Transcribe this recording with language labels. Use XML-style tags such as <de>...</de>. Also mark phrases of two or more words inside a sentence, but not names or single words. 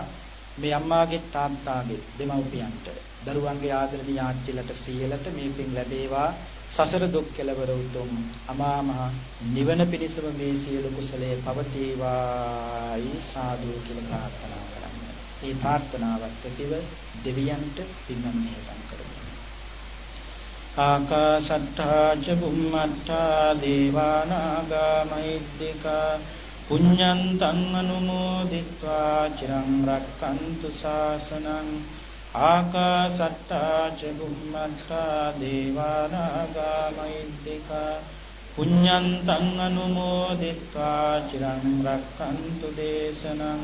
<si>මේ අම්මාගේ තාත්තාගේ දෙමව්පියන්ට දරුවන්ගේ ආදරණීය ආච්චිලට සීලට මේ පින් ලැබේවා. සසර දුක් කෙලවර උතුම් අමා මහ නිවන පිණිසම මේ සියලු කුසලයේ පවතිවායි සාදු කියලා ප්‍රාර්ථනා කරන්න. මේ ප්‍රාර්ථනාවත් ඇතිව දෙවියන්ට පින් අනුමෝදන් කරමු.</si> <pi>ආකාසට්ඨා ච බුම්මට්ඨා දේවානාගා මහිද්దికා පුඤ්ඤන්තං අනුමෝදිत्वा චිරං රක්ඛන්තු ශාසනං. ආකාසට්ඨා ච බුම්මට්ඨා දේවානාගා මහිද්దికා පුඤ්ඤන්තං අනුමෝදිत्वा චිරං රක්ඛන්තු දේශනං.</pi>